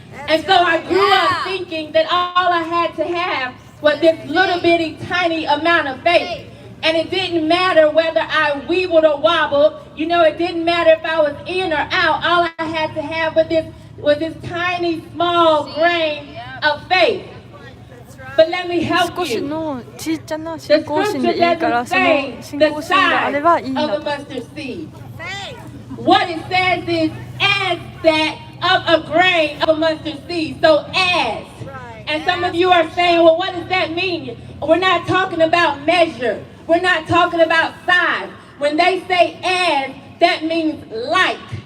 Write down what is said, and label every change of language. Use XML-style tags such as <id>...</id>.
<en>And so I grew up thinking that all I had to have was this little bitty tiny amount of faith. And it didn't matter whether I weebled or wobbled. You know, it didn't matter if I was in or out. All I had to have was this tiny, small grain of faith. But let me help</en> <ja>少し</ja> <en>you.</en> <ja>の小さな信仰心でいいから、その信仰心があればいいんだと。</ja> <en>What it says is, as that of a grain of a mustard seed. So as. And some of you are saying, well, what does that mean? We're not talking about measure. We're not talking about size. When they say as, that means like.</en>